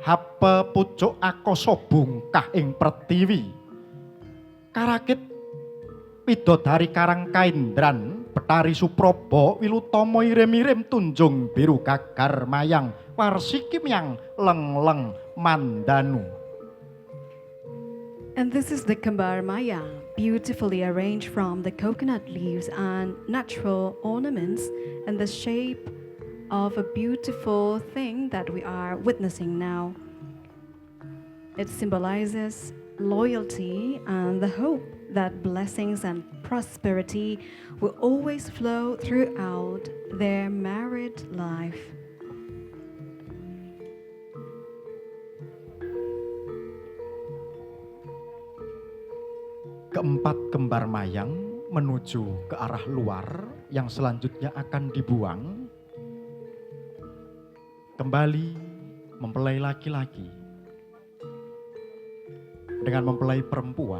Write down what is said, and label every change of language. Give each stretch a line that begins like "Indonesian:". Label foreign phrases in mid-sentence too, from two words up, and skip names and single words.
Javanese: hape pucuk akasa bungkah ing pretiwi karakit widodari karang kaindran Betari Supraba wilutama irim-irim tunjung biru gagar mayang warsiki myang leng-leng mandanu.
English: And this is the Kambar Maya, beautifully arranged from the coconut leaves and natural ornaments in the shape of a beautiful thing that we are witnessing now. It symbolizes loyalty and the hope that blessings and prosperity will always flow throughout their married life.
Indonesian: Keempat kembar mayang menuju ke arah luar yang selanjutnya akan dibuang. Kembali mempelai laki-laki dengan mempelai perempuan.